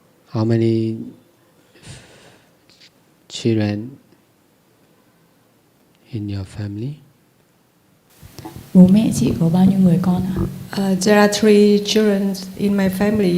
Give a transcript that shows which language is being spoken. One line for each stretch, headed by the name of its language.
English: How many children in your family?
Vietnamese: Bố mẹ chị có bao nhiêu người con ạ?
English: There are 3 children in my family.